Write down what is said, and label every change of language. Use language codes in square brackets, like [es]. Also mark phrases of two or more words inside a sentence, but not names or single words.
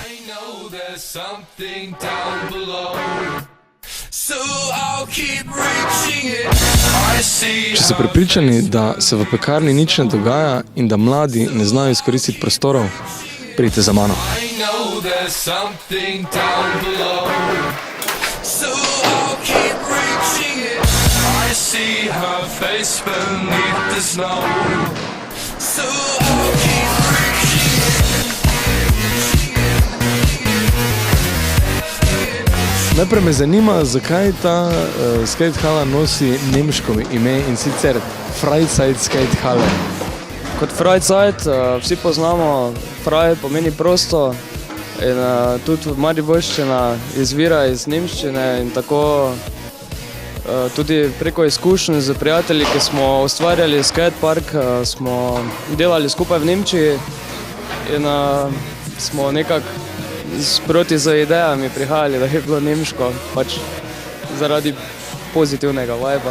[en] know there's something down below. So I'll keep reaching it. I see. [sl] Če ste prepričani, da se v pekarni nič ne dogaja in da mladi ne znajo izkoristiti prostorov, pridite za mano. [en] I know there's something down below. So I'll keep reaching it. I see her face beneath the snow. So I'll keep reaching it. [sl] Najprej me zanima, zakaj ta skatehala nosi nemško ime in sicer Freizeit Skatehalle. Kot Freizeit vsi poznamo, Frei pomeni prosto in tudi mariborščina izvira iz nemščine in tako tudi preko izkušenj z prijatelji, ki smo ustvarjali skatepark, smo delali skupaj v Nemčiji in smo nekako sproti z idejami prihajali, da je bilo nemško, pač zaradi pozitivnega viba.